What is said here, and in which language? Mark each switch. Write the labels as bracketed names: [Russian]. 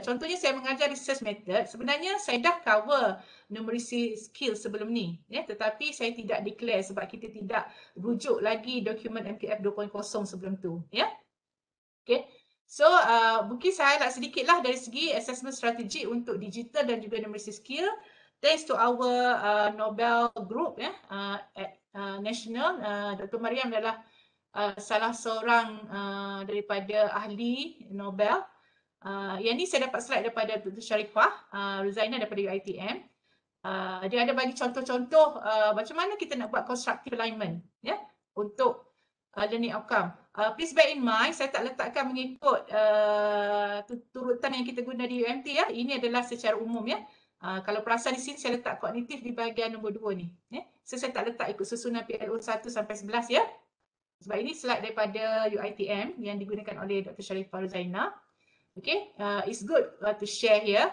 [Malay] Contohnya saya mengajar research method, sebenarnya saya dah cover numeracy skill sebelum ni, ya, tetapi saya tidak declare sebab kita tidak rujuk lagi dokumen MTF 2.0 sebelum tu, ya. Okay. So mungkin saya highlight sedikitlah dari segi assessment strategi untuk digital dan juga numeracy skill. [English] Thanks to our Nobel group, ya, at national, Dr. [Malay] Mariam adalah salah seorang daripada ahli Nobel. Yang ni saya dapat slide daripada Dr. Sharifah Ruzaina daripada UiTM. Dia ada bagi contoh-contoh macam mana kita nak buat constructive alignment, ya, untuk learning outcome. [English] Please bear in mind, [Malay] saya tak letakkan mengikut turutan yang kita guna di UMT, ya. Ini adalah secara umum, ya. Kalau perasan di sini saya letak kognitif di bahagian nombor 2 ni, ya. So saya tak letak ikut susunan PLO 1 sampai 11, ya. Sebab ini slide daripada UiTM yang digunakan oleh Dr. Sharifah Ruzaina. [English] Okay, it's good to share here.